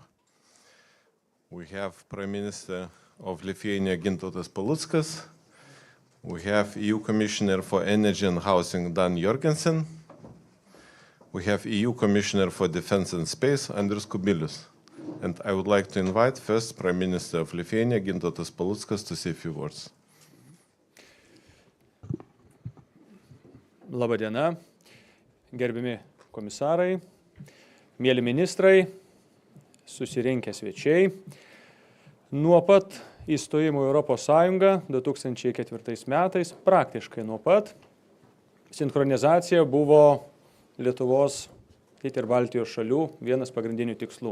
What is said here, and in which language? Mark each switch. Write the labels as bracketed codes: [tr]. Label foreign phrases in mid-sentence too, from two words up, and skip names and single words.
[en] We have Prime Minister of Lithuania Gintautas Paluckas. We have EU Commissioner for Energy and Housing Dan Jorgensen. We have EU Commissioner for Defense and Space Andrius Kubilius. And I would like to invite first Prime Minister of Lithuania Gintautas Paluckas to say a few words. [lt] Labą dieną, gerbiami komisarai, mėly ministrai, susirinkę svečiai. Nuo pat įstojimo į Europos Sąjungą 2004 metais, praktiškai nuo pat, sinchronizacija buvo Lietuvos ir Baltijos šalių vienas pagrindinių tikslų.